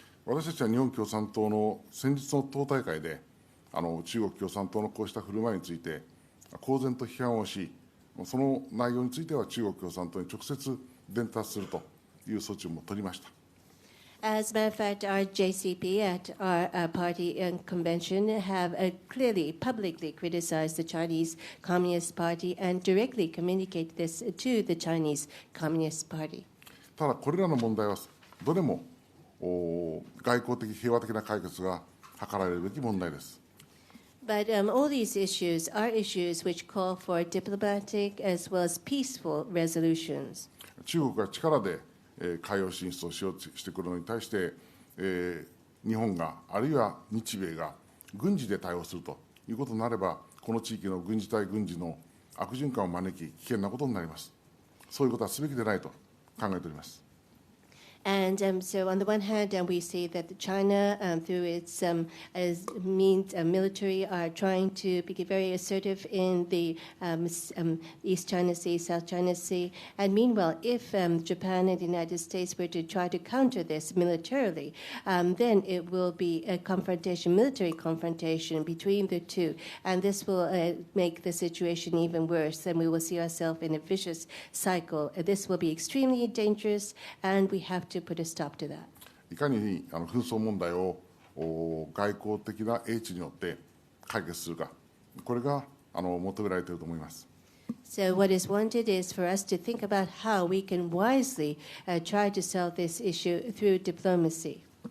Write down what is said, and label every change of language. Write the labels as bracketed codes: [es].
[ja] 私たちは日本共産党の先日の党大会で、中国共産党のこうした振る舞いについて、公然と批判をし、その内容については中国共産党に直接伝達するという措置も取りました。 [en] As a matter of fact, our JCP at our party convention have clearly, publicly criticized the Chinese Communist Party and directly communicated this to the Chinese Communist Party. [ja] ただ、これらの問題はどれも外交的、平和的な解決が図られるべき問題です。 [en] But all these issues are issues which call for diplomatic as well as peaceful resolutions. [ja] 中国が力で海洋進出をしようとしてくるのに対して、日本が、あるいは日米が軍事で対応するということになれば、この地域の軍事対軍事の悪循環を招き、危険なことになります。そういうことはすべきでないと考えております。 [en] And so, on the one hand, we see that China, through its means military, are trying to be very assertive in the East China Sea, South China Sea. And meanwhile, if Japan and the United States were to try to counter this militarily, then it will be a confrontation, military confrontation between the two. And this will make the situation even worse. And we will see ourselves in a vicious cycle. This will be extremely dangerous, and we have to put a stop to that. [ja] いかに紛争問題を外交的な英知によって解決するか、これが求められていると思います。 [en] So what is wanted is for us to think about how we can wisely try to solve this issue through diplomacy.